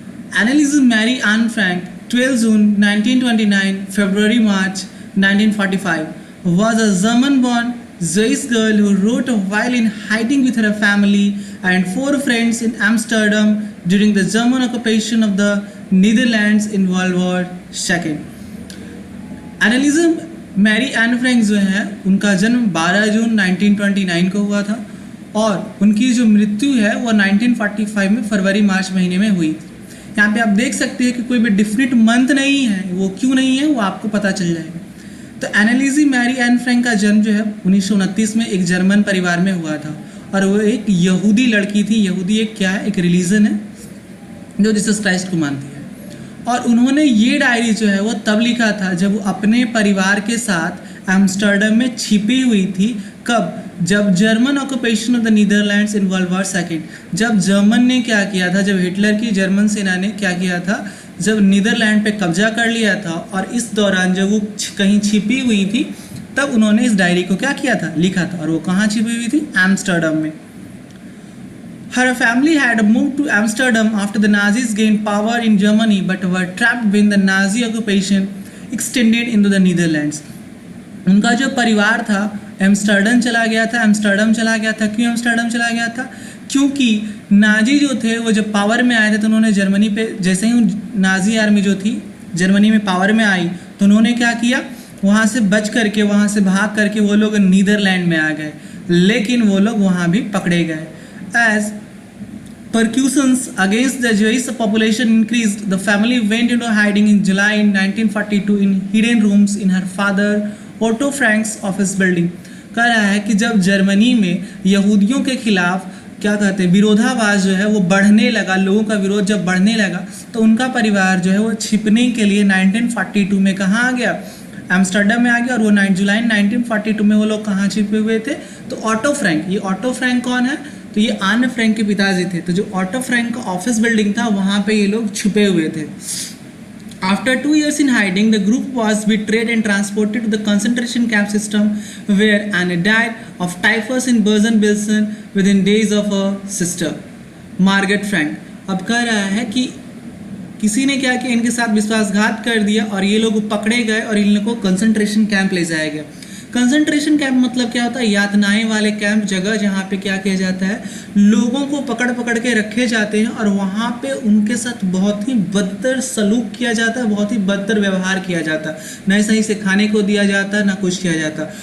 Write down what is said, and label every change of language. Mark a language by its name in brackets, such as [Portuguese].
[English] Anneliese Marie Anne Frank, 12 June 1929, February March 1945, was a German-born Jewish girl who wrote while in hiding with her family and 4 friends in Amsterdam during the German occupation of the Netherlands in World War II. [Hindi] Anneliese Marie Anne Frank जो है उनका जन्म 12 जून 1929 को हुआ था और उनकी जो मृत्यु है वो 1945 में फरवरी मार्च महीने में हुई। यहाँ पे आप देख सकते हैं कि कोई भी डिफिनिट मंथ नहीं है, वो क्यों नहीं है वो आपको पता चल जाएगा। तो एनालिसी मैरी एन फ्रैंक का जन्म जो है 1929 में एक जर्मन परिवार में हुआ था और वो एक यहूदी लड़की थी। यहूदी एक क्या है, एक रिलीजन है जो जीसस क्राइस्ट को मानती है। और उन्होंने ये डायरी जो है वो तब लिखा था जब वो अपने परिवार के साथ एम्स्टर्डम में छिपी हुई थी। कब? जब [English] German occupation of the Netherlands in world war second, [Hindi] जब जर्मन ने क्या किया था, जब हिटलर की जर्मन सेना ने क्या किया था, जब नीदरलैंड पे कब्जा कर लिया था और इस दौरान जब वो कहीं छिपी हुई थी तब उन्होंने इस डायरी को क्या किया था, लिखा था। और वो कहाँ छिपी हुई थी? एम्स्टर्डम में। [English] Her family had moved to Amsterdam after the Nazis gained power in Germany but were trapped when the Nazi occupation extended into the Netherlands. [Hindi] उनका जो परिवार था एम्स्टर्डम चला गया था। एम्स्टर्डम चला गया था, क्यों एम्स्टर्डम चला गया था? क्योंकि नाजी जो थे वो जब पावर में आए थे तो उन्होंने जर्मनी पे, जैसे ही नाजी आर्मी जो थी जर्मनी में पावर में आई तो उन्होंने क्या किया, वहाँ से बच करके, वहाँ से भाग करके वो लोग नीदरलैंड में आ गए, लेकिन वो लोग वहाँ भी पकड़े गए। [English] As persecutions against the Jewish population increased, the family went into hiding in July 1942 in hidden rooms in her father Otto Frank's office building। [Hindi] कह रहा है कि जब जर्मनी में यहूदियों के खिलाफ क्या कहते हैं, विरोधाभास जो है वो बढ़ने लगा, लोगों का विरोध जब बढ़ने लगा तो उनका परिवार जो है वो छिपने के लिए 1942 में कहाँ आ गया, एम्स्टर्डम में आ गया। और वो 9 जुलाई 1942 में वो लोग कहाँ छिपे हुए थे, तो ऑटो फ्रैंक। ये ऑटो फ्रैंक कौन है, तो ये आन फ्रैंक के पिताजी थे। तो जो ऑटो फ्रैंक का ऑफिस बिल्डिंग था वहाँ पे ये लोग छुपे हुए थे। [English] After 2 years in hiding, the group was betrayed and transported to the concentration camp system where Anne died of typhus in Bergen-Belsen within days of her sister, Margaret Frank। [Hindi] अब कह रहा है कि किसी ने क्या किया, इनके साथ विश्वासघात कर दिया और ये लोग पकड़े गए और इन लोगों को कंसंट्रेशन कैंप ले जाया गया। कंसंट्रेशन कैंप मतलब क्या होता है, यातनाएं वाले कैंप, जगह जहाँ पे क्या किया जाता है, लोगों को पकड़ पकड़ के रखे जाते हैं और वहाँ पे उनके साथ बहुत ही बदतर सलूक किया जाता है, बहुत ही बदतर व्यवहार किया जाता है, न सही से खाने को दिया जाता, ना कुछ किया जाता।